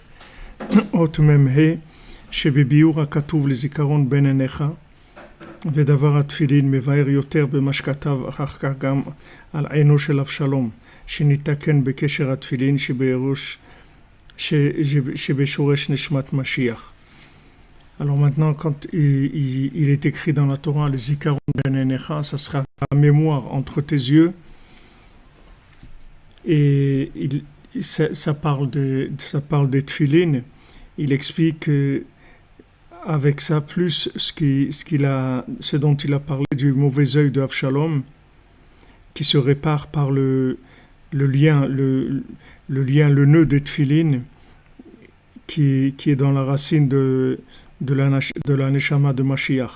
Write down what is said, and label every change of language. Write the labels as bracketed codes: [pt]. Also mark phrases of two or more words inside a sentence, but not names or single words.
[he] אות מ"ה שבביאור הכתוב לזיכרון בן עיניך ודבר התפילין מבאר יותר במה שכתב אחר כך גם על עינו של אבשלום שניתקן בקשר התפילין שבשורש נשמת משיח. [fr] Alors maintenant, quand il est écrit dans la Torah, [he] לזיכרון בין עיניך, [fr] ça sera la mémoire entre tes yeux. Et ça parle des tefilines. Il explique avec ça plus ce dont il a parlé du mauvais œil de Avshalom, qui se répare par le nœud des tefilines, qui est dans la racine de la Neshama de Mashiach.